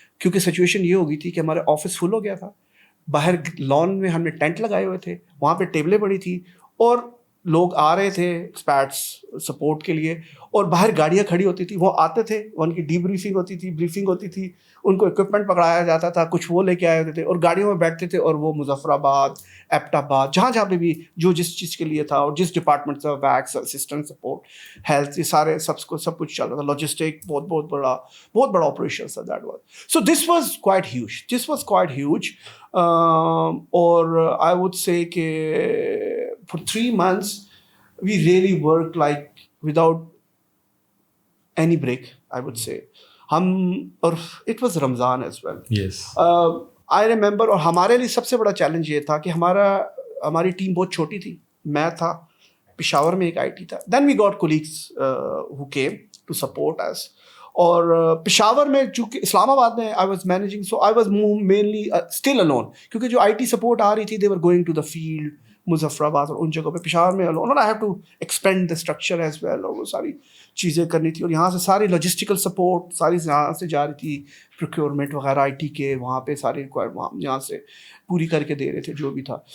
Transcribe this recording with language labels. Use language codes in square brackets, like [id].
[ur] کیونکہ سچویشن یہ ہو گئی تھی کہ ہمارے آفس فل ہو گیا تھا, باہر لان میں ہم نے ٹینٹ لگائے ہوئے تھے, وہاں پہ ٹیبلیں پڑی تھی, اور لوگ آ رہے تھے ایکسپیٹس سپورٹ کے لیے, اور باہر گاڑیاں کھڑی ہوتی تھی, وہ آتے تھے, ان کی ڈی بریفنگ ہوتی تھی, بریفنگ ہوتی تھی, ان کو اکوپمنٹ پکڑایا جاتا تھا, کچھ وہ لے کے آئے ہوتے تھے, اور گاڑیوں میں بیٹھتے تھے, اور وہ مظفر آباد, ایبٹ آباد, جہاں پہ بھی جو جس چیز کے لیے تھا, اور جس ڈپارٹمنٹ سے, ویکس, اسسٹنٹ سپورٹ, ہیلتھ, یہ سارے سب کچھ چل رہا تھا, لاجسٹک, بہت بڑا آپریشن تھا [en] That was. So this was quite huge. اور I would say کہ for 3 months we really worked like without any break, I would say. اور it was Ramzan as well. Yes. I remember, [ur] اور ہمارے لیے سب سے بڑا challenge یہ تھا کہ ہماری ٹیم بہت چھوٹی تھی. میں تھا پشاور میں, ایک آئی ٹی تھا. [en] Then we got colleagues who came to support us. [ur] اور پشاور میں چونکہ اسلام آباد میں [en] I was managing, so I was mainly still alone, [ur] کیونکہ جو آئی ٹی سپورٹ آ رہی تھی [en] they were going to the field, [ur] Muzaffar آباد اور ان جگہوں پہ. پشاور میں alone, [en] I have to expand the structure as well, [ur] اور وہ ساری چیزیں کرنی تھی, اور یہاں سے ساری لاجسٹیکل سپورٹ ساری یہاں سے جا رہی تھی, پروکیورمنٹ وغیرہ آئی ٹی کے وہاں پہ ساری یہاں سے پوری کر کے دے رہے تھے جو بھی تھا.